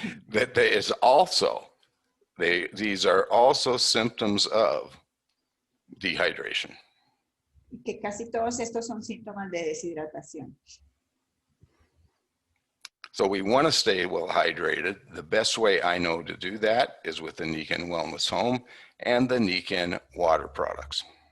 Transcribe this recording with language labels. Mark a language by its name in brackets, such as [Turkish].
[English] That is also, these are also symptoms of dehydration. [Spanish] Que casi todos estos son síntomas de deshidratación. [English] So we want to stay well hydrated. The best way I know to do that is with the Niken Wellness Home and the Niken water products.